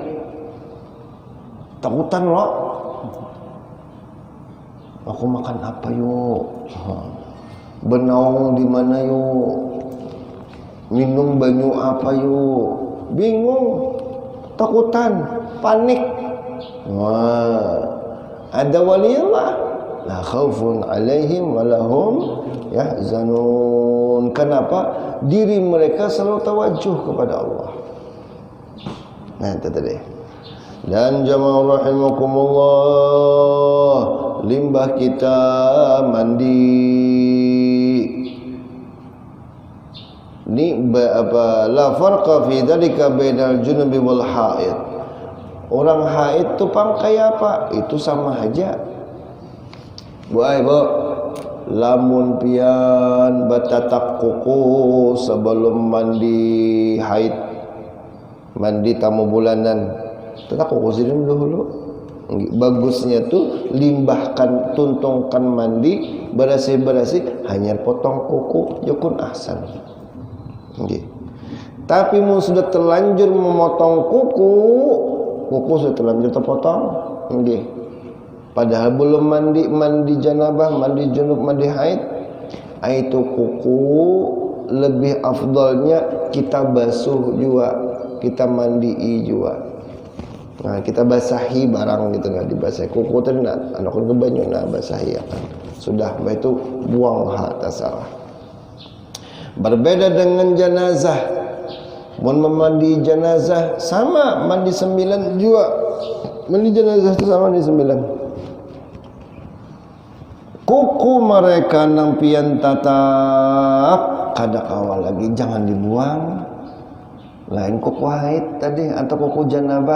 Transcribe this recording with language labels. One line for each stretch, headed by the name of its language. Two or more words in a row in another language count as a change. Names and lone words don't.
Banjar: Takutan lo? Aku makan apa yuk? Benaung di mana yuk? Minum banyu apa yuk? Bingung, takutan, panik. Wah, ada waliullah
Arabic: لا خوف عليهم ولهم يحزنون.
Banjar: Kenapa? Diri mereka selalu tawajuh kepada Allah. Nah, itu tadi. Dan
Arabic: جماعة رحمكم الله,
Banjar: limbah kita mandi ni apa
Arabic: لا فرق في ذلك بين الجنب والحائض.
Banjar: Orang haid tu pangkai apa? Itu sama aja. Bu, lamun pian batatak kuku sebelum mandi haid, mandi tamu bulanan, tatak kuku sirim dulu. Bagusnya tuh limbahkan, tuntungkan mandi, berasih-berasih, hanya potong kuku,
Arabic: يكون أحسن.
Banjar: Tapi mun sudah terlanjur memotong kuku sudah terlanjur terpotong. Padahal belum mandi janabah, mandi junub, mandi haid. Itu kuku lebih afdalnya kita basuh juga, kita mandi juga. Nah, kita basahi barang gitu, nggak dibasahi kuku tadi anak ke banyu basahi ya kan. Sudah itu buang tak salah. Berbeda dengan jenazah. Mun mandi jenazah sama mandi 9 juga. Mandi jenazah itu sama mandi 9. Kuku mereka nampian tatap kada awal lagi jangan dibuang. Lain kuku haid tadi atau kuku janabah.